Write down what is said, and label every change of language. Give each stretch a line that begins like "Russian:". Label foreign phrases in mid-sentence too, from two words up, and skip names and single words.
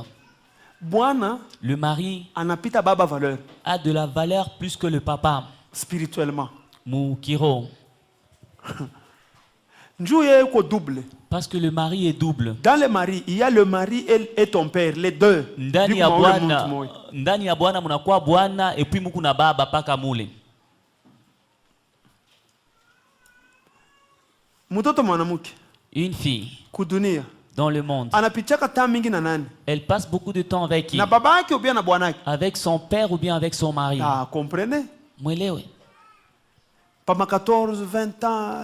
French: Le mari a de la valeur plus que le papa. Spirituellement. Mukiro. Parce que le mari est double. Dans le mari, il y a le mari et ton père, les deux.
Swahili: Ndani ya bwana munakuwa bwana
French: et puis
Swahili: mukuna baba paka mule.
French: Une fille dans le monde, elle passe beaucoup de temps avec qui? Avec son père ou bien avec son mari. Ah, comprenez? Pendant 14, 20 ans,